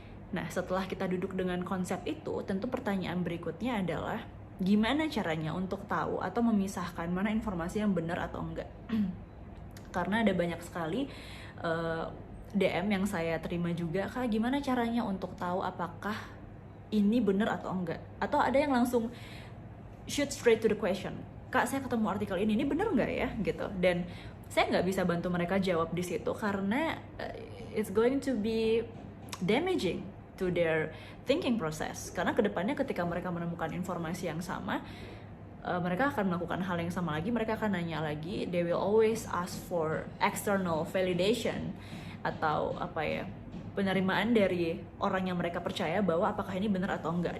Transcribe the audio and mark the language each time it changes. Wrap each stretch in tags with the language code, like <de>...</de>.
<id>Nah, setelah kita duduk dengan konsep itu, tentu pertanyaan berikutnya adalah gimana caranya untuk tahu atau memisahkan mana informasi yang benar atau enggak. Karena ada banyak sekali DM yang saya terima juga, Kak, gimana caranya untuk tahu apakah ini benar atau enggak. Atau ada yang langsung</id> <en>shoot straight to the question,</en> <id>Kak, saya ketemu artikel ini benar nggak ya? Gitu. Dan saya nggak bisa bantu mereka jawab di situ karena</id> <en>it's going to be damaging to their thinking process.</en> <id>Karena kedepannya ketika mereka menemukan informasi yang sama, mereka akan melakukan hal yang sama lagi, mereka akan nanya lagi,</id> <en>they will always ask for external validation</en> <id>atau penerimaan dari orang yang mereka percaya bahwa apakah ini benar atau enggak.</id>